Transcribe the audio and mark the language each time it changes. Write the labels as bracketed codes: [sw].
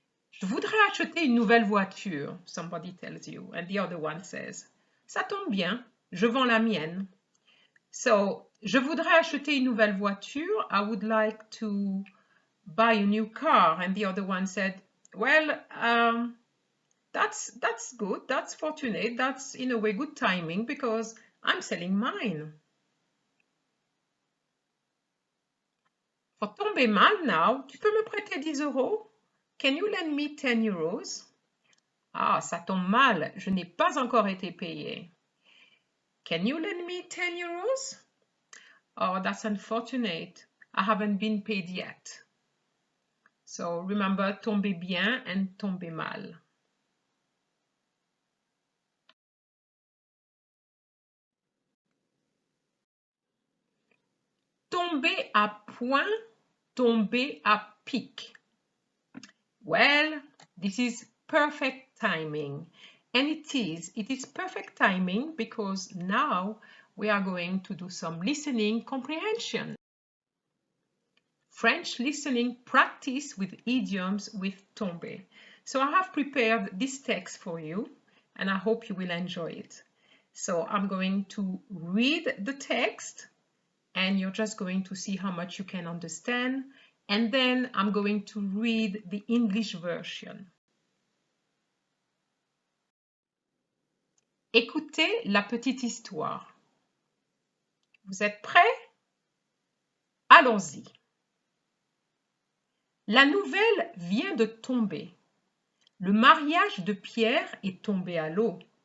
[fr] Je voudrais acheter une nouvelle voiture, [en] somebody tells you, and the other one says, [fr] ça tombe bien, je vends la mienne. So, je voudrais acheter une nouvelle voiture. [en] I would like to buy a new car. And the other one said, well, that's good, that's fortunate, that's in a way good timing because I'm selling mine. For tomber mal now, [fr] tu peux me prêter 10 euros? [en] Can you lend me 10 euros? [fr] Ah, ça tombe mal, je n'ai pas encore été payé. [en] Can you lend me 10 euros? Oh, that's unfortunate. I haven't been paid yet. So remember tomber bien and tomber mal. [fr] Tomber à point, tomber à pic. [en] Well, this is perfect timing. And it is perfect timing because now we are going to do some listening comprehension. French listening practice with idioms with tomber. So I have prepared this text for you and I hope you will enjoy it. So I'm going to read the text and you're just going to see how much you can understand. And then I'm going to read the English version. [fr] Écoutez la petite histoire. Vous êtes prêts? Allons-y. La nouvelle vient de tomber. Le mariage de Pierre est tombé à l'eau.